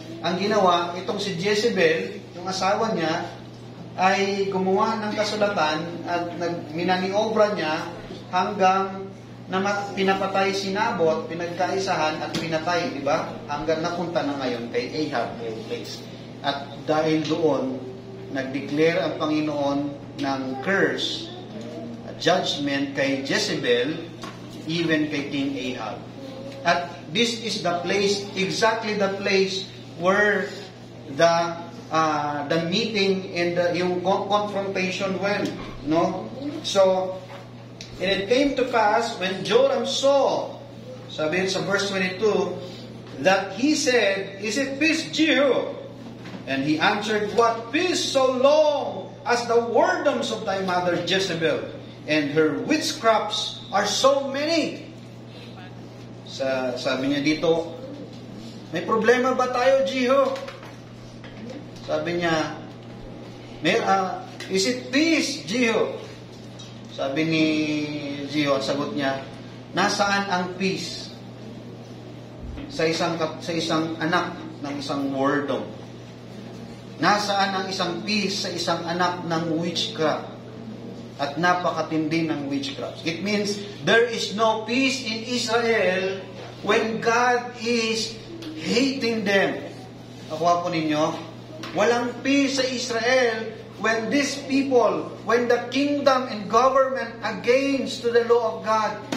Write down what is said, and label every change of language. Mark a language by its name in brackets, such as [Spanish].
[Filipino] Ang ginawa, itong si Jezebel, yung asawa niya, ay gumawa ng kasulatan at minaniobra niya hanggang na pinapatay si Naboth, pinagkaisahan at pinatay, di ba? Hanggang napunta na ngayon kay Ahab, yung place. At dahil doon, nag-declare ang Panginoon ng curse judgment kay Jezebel, even kay King Ahab. [English] At this is the place, exactly the place where the meeting and yung confrontation went, no? So, and it came to pass when Joram saw, [Filipino] sabi sa verse 22, [English] that he said, "Is it peace, Jehu?" And he answered, "What peace so long as the whoredoms of thy mother Jezebel and her witchcrafts are so many?" [Filipino] Sabi niya dito, "May problema ba tayo, Jehu?" Sabi niya, [English] "Is it peace, Jehu?" [Filipino] Sabi ni Jehu, ang sagot niya, "Nasaan ang peace sa isang anak ng isang whoredom? Nasaan ang isang peace sa isang anak ng witchcraft? At napakatindi ng witchcraft." [English] It means there is no peace in Israel when God is hating them. [Filipino] Nakuha po ninyo? Walang peace sa Israel [English] when these people, when the kingdom and government against to the law of God.